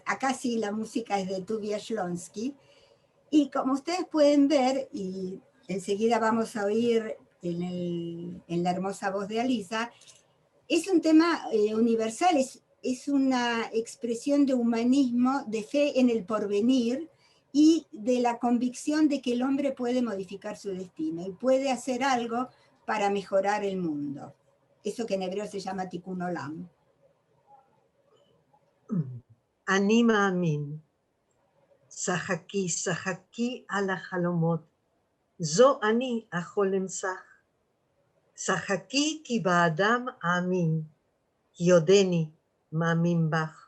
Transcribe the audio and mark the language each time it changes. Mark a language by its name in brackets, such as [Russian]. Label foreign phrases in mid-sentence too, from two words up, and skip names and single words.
[Spanish] Acá sí la música es de Tuvia Shlonsky. Y como ustedes pueden ver, y enseguida vamos a oír en la hermosa voz de Alisa, es un tema universal, es una expresión de humanismo, de fe en el porvenir y de la convicción de que el hombre puede modificar su destino y puede hacer algo para mejorar el mundo. Eso que en hebreo se llama [Hebrew] תיקון עולם. אני מאמין, שחקי, שחקי על החלומות, זו אני החולם שח. שחקי כי באדם אאמין, כי עודני מאמין בך.